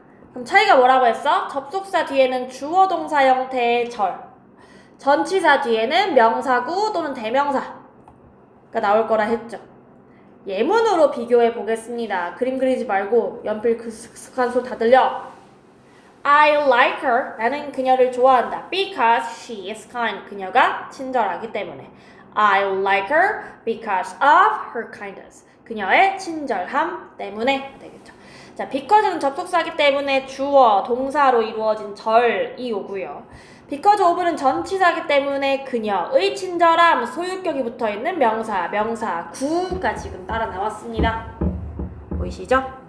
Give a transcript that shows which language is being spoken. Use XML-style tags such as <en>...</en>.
<ko>그럼 차이가 뭐라고 했어? 접속사 뒤에는 주어 동사 형태의 절, 전치사 뒤에는 명사구 또는 대명사가 나올 거라 했죠. 예문으로 비교해 보겠습니다. 그림 그리지 말고 연필 크슥슥한 소리 다 들려.</ko> <en>I like her.</en> <ko>나는 그녀를 좋아한다.</ko> <en>Because she is kind.</en> <ko>그녀가 친절하기 때문에.</ko> <en>I like her because of her kindness.</en> <ko>그녀의 친절함 때문에 되겠죠. 자, because는 접속사기 때문에 주어, 동사로 이루어진 절이 오고요. because of는 전치사기 때문에 그녀의 친절함, 소유격이 붙어있는 명사, 명사구가 지금 따라 나왔습니다. 보이시죠?</ko>